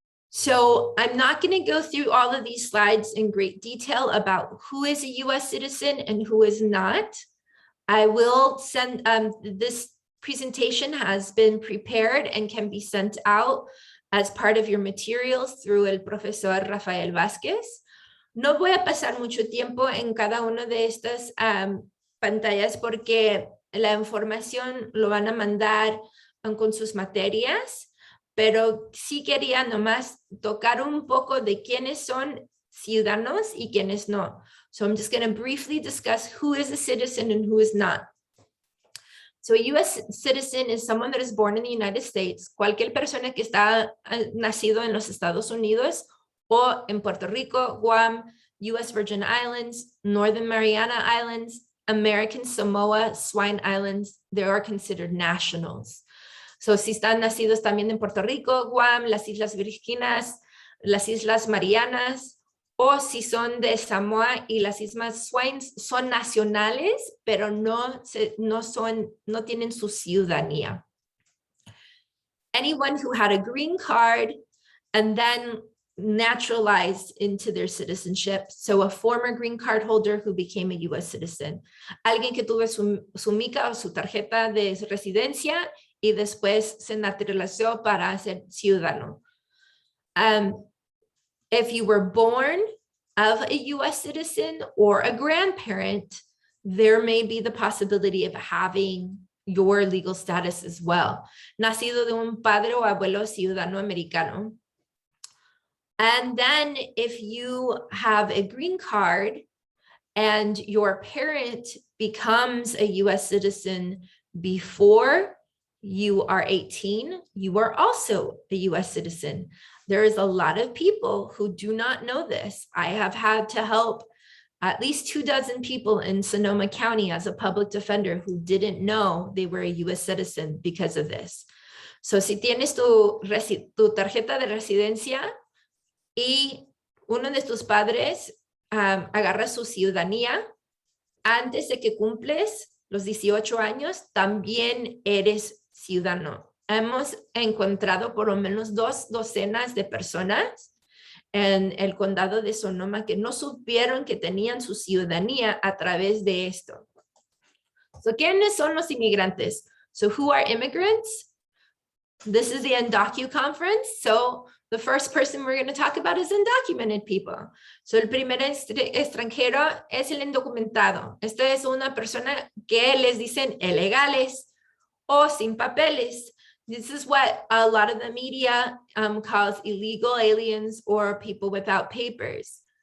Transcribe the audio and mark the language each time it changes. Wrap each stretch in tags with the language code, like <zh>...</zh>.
<en>So I'm not going to go through all of these slides in great detail about who is a US citizen and who is not. I will send, this presentation has been prepared and can be sent out as part of your materials through el profesor Rafael Vázquez.</en> <es>No voy a pasar mucho tiempo en cada una de estas pantallas porque la información lo van a mandar con sus materias. Pero sí quería nomás tocar un poco de quiénes son ciudadanos y quiénes no.</es> <en>So I'm just going to briefly discuss who is a citizen and who is not. So a US citizen is someone that is born in the United States.</en> <es>Cualquier persona que está nacido en los Estados Unidos o en Puerto Rico, Guam, US Virgin Islands, Northern Mariana Islands, American Samoa, Swine Islands,</es> <en>they are considered nationals.</en> <es>So, si están nacidos también en Puerto Rico, Guam, las Islas Vírgenes, las Islas Marianas, o si son de Samoa y las Islas Swines, son nacionales, pero no tienen su ciudadanía.</es> <en>Anyone who had a green card and then naturalized into their citizenship. So a former green card holder who became a US citizen.</en> <es>Alguien que tuvo su mica o su tarjeta de residencia y después se naturalizó para ser ciudadano.</es> <en>If you were born of a US citizen or a grandparent, there may be the possibility of having your legal status as well.</en> <es>Nacido de un padre o abuelo ciudadano americano.</es> <en>And then if you have a green card and your parent becomes a US citizen before you are 18, you are also a US citizen. There is a lot of people who do not know this. I have had to help at least 24 people in Sonoma County as a public defender who didn't know they were a US citizen because of this.</en> <es>So si tienes tu tarjeta de residencia y uno de tus padres agarra su ciudadanía antes de que cumples los 18 años, también eres ciudadano. Hemos encontrado por lo menos 2 docenas de personas en el condado de Sonoma que no supieron que tenían su ciudadanía a través de esto. So, ¿quiénes son los inmigrantes?</es> <en>So, who are immigrants? This is the Undocu conference. So, the first person we're going to talk about is undocumented people.</en> <es>So, el primer extranjero es el indocumentado. Esta es una persona que les dicen ilegales o sin papeles.</es> <en>This is what a lot of the media calls illegal aliens or people without papers.</en>